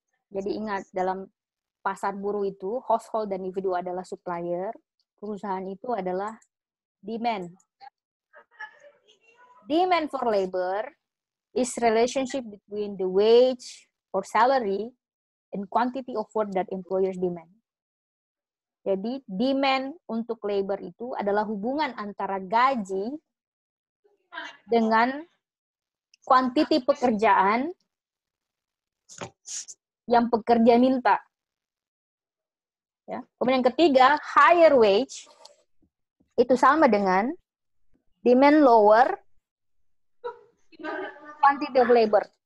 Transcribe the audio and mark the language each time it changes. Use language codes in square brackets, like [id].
[id] Jadi ingat, dalam pasar buruh itu, household dan individu adalah supplier, perusahaan itu adalah demand. [en] Demand for labor is relationship between the wage or salary and quantity of work that employers demand. [id] Jadi, demand untuk labor itu adalah hubungan antara gaji dengan quantity pekerjaan yang pekerja minta. Ya. Kemudian yang ketiga, [en] higher wage [id] itu sama dengan [en] demand lower quantity of labor.